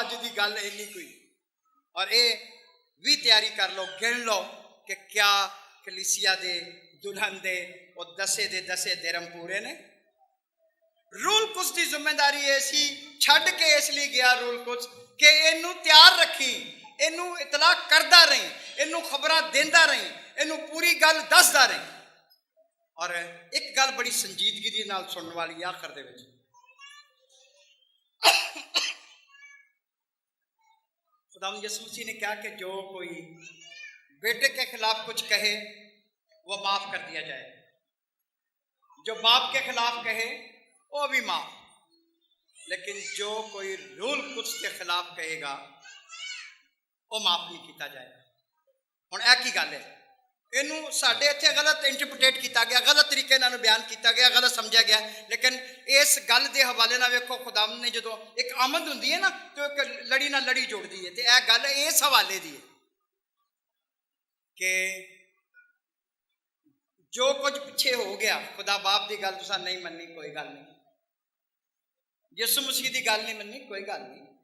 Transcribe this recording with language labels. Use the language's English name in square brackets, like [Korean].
[Punjabi] ਅੱਜ ਦੀ ਗੱਲ ਇੰਨੀ ਕੋਈ, ਔਰ ਇਹ ਵੀ ਤਿਆਰੀ ਕਰ ਲਓ, ਗਿਣ ਲਓ ਕਿ ਕਿਆ ਕਲੀਸਿया ਦੇ ਦੁਲਹਨ ਦੇ ਉਹ ਦਸੇ ਦੇ ਦਸੇ ਦਿਨ ਪੂਰੇ ਨੇ। ਰੂਲ ਕੁਸ ਦੀ ਜ਼ਿੰਮੇਵਾਰੀ ਇਹ ਸੀ, ਛੱਡ ਕੇ ਇਸ ਲਈ ਗਿਆ ਰੂਲ ਕੁਸ ਕਿ ਇਹਨੂੰ ਤਿਆਰ ਰੱਖੀ, ਇਹਨੂੰ ਇਤਲਾਹ ਕਰਦਾ ਰਹੀਂ, ਇਹਨੂੰ ਖਬਰਾਂ ਦਿੰਦਾ ਰਹੀਂ, ਇਹਨੂੰ ਪੂਰੀ ਗੱਲ ਦੱਸਦਾ ਰਹੀਂ। ਔਰ ਇੱਕ ਗੱਲ ਬੜੀ ਸੰਜੀਦਗੀ ਦੇ ਨਾਲ ਸੁਣਨ ਵਾਲੀ ਆਖਰ ਦੇ ਵਿੱਚ, [Hindi] खुदावंद यीशु मसीह ने कहा कि जो कोई बेटे के खिलाफ कुछ कहे वो माफ कर दिया जाए, जो बाप के खिलाफ कहे वो भी माफ, लेकिन जो कोई रूल कुछ के खिलाफ कहेगा वो माफ नहीं किया जाएगा। [Punjabi] हुण एक ही गल है, ਇਹਨੂੰ ਸਾਡੇ ਇੱਥੇ ਗਲਤ ਇੰਟਰਪ੍ਰੀਟੇਟ ਕੀਤਾ ਗਿਆ, ਗਲਤ ਤਰੀਕੇ ਨਾਲ ਬਿਆਨ ਕੀਤਾ ਗਿਆ, ਗਲਤ ਸਮਝਿਆ ਗਿਆ। ਲੇਕਿਨ ਇਸ ਗੱਲ ਦੇ ਹਵਾਲੇ ਨਾਲ ਵੇਖੋ, ਖੁਦਾਵੰਦ ਨੇ ਜਦੋਂ ਇੱਕ ਆਮਦ ਹੁੰਦੀ ਹੈ ਨਾ, ਤੇ ਇੱਕ ਲੜੀ ਨਾਲ ਲੜੀ ਜੋੜਦੀ ਹੈ, ਤੇ ਇਹ ਗੱਲ ਇਸ ਹਵਾਲੇ ਦੀ ਹੈ ਕਿ ਜੋ ਕੁਝ ਪਿੱਛੇ ਹੋ ਗਿਆ, ਖੁਦਾ ਬਾਪ ਦੀ ਗੱਲ ਤੁਸੀਂ ਨਹੀਂ ਮੰਨੀ, ਕੋਈ ਗੱਲ ਨਹੀਂ, ਯਿਸੂ ਮਸੀਹ ਦੀ ਗੱਲ ਨਹੀਂ ਮੰਨੀ, ਕੋਈ ਗੱਲ ਨਹੀਂ।